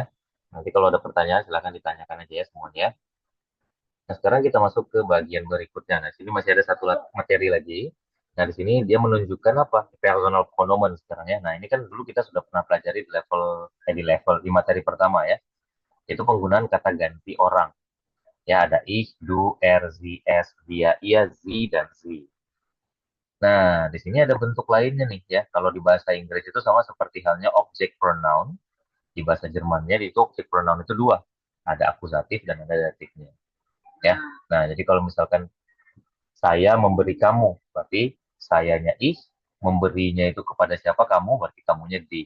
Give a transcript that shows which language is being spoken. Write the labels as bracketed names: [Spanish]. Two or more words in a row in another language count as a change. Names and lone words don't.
[Indonesian] Nanti kalau ada pertanyaan silahkan ditanyakan aja ya semuanya. Nah, sekarang kita masuk ke bagian berikutnya. Nah, sini masih ada satu materi lagi. Nah, di sini dia menunjukkan apa? [English] Personal pronoun [Indonesian] sekarang ya. Nah, ini kan dulu kita sudah pernah pelajari di materi pertama ya. Itu penggunaan kata ganti orang. [German] Ya, ada ich, du, er, sie, es, [Indonesian] dia, ia, sie, dan sie. Nah, di sini ada bentuk lainnya nih ya. Kalau di bahasa Inggris itu sama seperti halnya [English] object pronoun. [Indonesian] Di bahasa Jermannya itu [English] object pronoun [Indonesian] itu dua. Ada akusatif dan ada datifnya. Ya. Nah, jadi kalau misalkan saya memberi kamu, berarti sayanya ich, memberinya itu kepada siapa kamu, berarti kamunya dich.